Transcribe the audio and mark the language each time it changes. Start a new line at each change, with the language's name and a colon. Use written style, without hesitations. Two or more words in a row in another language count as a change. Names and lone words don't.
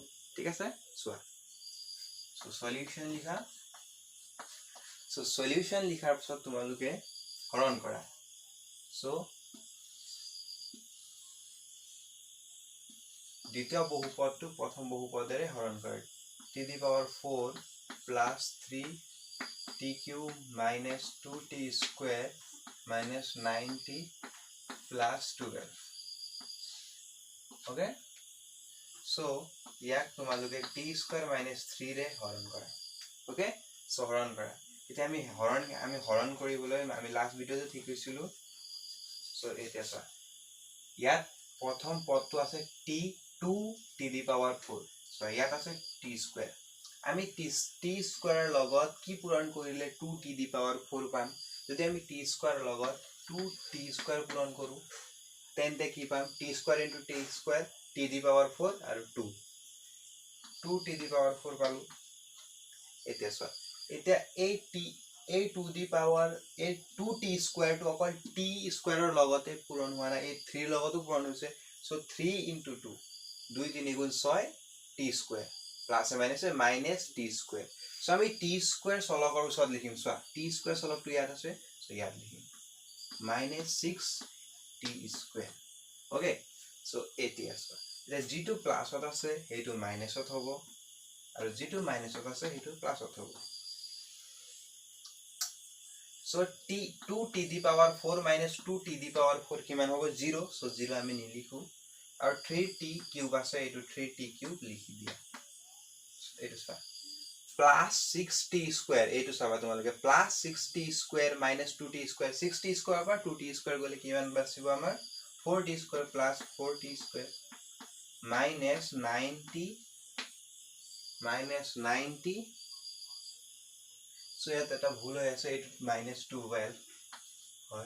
Assamese: ঠিক আছে, চোৱা সো সলিউশন লিখা। সো সলিউশন লিখাৰ পিছত তোমালোকে হৰণ কৰা। সো দ্বিতীয় বহুপদটো প্ৰথম বহুপদৰে হৰণ কৰে।
English: t to the power 4 plus 3t cube minus 2t square minus 9t plus 12. Okay? So,
Assamese: ইয়াক তোমালোকে
English: t square minus 3
Assamese: ৰে হৰণ কৰা। Okay? So, হৰণ কৰা। এতিয়া আমি হৰণ কৰিবলৈ আমি লাষ্ট ভিডিঅ'তে ঠিক কৰিছিলো। So, এতিয়া চোৱা ইয়াত প্ৰথম পদটো আছে
English: t2 to the power 4. So,
Assamese: ইয়াত আছে
English: t square.
Assamese: আমি
English: t square
Assamese: লগত কি পূৰণ কৰিলে
English: 2 to the power 4
Assamese: পাম। যদি আমি
English: t square
Assamese: লগত
English: 2t square
Assamese: পূৰণ কৰো তেন্তে কি পাম,
English: t square into t square t to the power 4 আৰু 2 to the power 4 পালো।
Assamese: এতিয়া চোৱা এতিয়া এই
English: 2 to the power
Assamese: এই
English: 2t square
Assamese: টো অকল
English: t square
Assamese: ৰ লগতে পূৰণ হোৱা নাই, এই 3 লগতো পূৰণ হৈছে।
English: So 3 into 2 2 3 গুণ 6 t square plus minus minus t square.
Assamese: So আমি
English: t square
Assamese: চলকৰ ওচৰত লিখিম। চোৱা
English: t square
Assamese: চলকটো ইয়াত আছে, so ইয়াত লিখিম
English: minus 6t square. Okay, so
Assamese: এতিয়া চোৱা এতিয়া যিটো প্লাছত আছে সেইটো মাইনাছত হ'ব আৰু যিটো মাইনাছত আছে সেইটো প্লাছত হ'ব।
English: So 2 to the power 4 minus 2 to the power 4
Assamese: কিমান হ'ব
English: 0।
Assamese: So 0 আমি নিলিখো আৰু 3t কিউব আছে এইটো 3t কিউব লিখি দিয়া। এইটো চোৱা
English: plus 6t square,
Assamese: এইটো চাবা তোমালোকে
English: plus 6t square minus 2t square, 6t square
Assamese: পৰা
English: 2t square
Assamese: গলে কিমান বাচিব আমাৰ
English: 4t square plus 4t square minus 90
Assamese: সো ইয়াত এটা ভুল হৈ আছে, এইটো
English: minus 12
Assamese: হয়।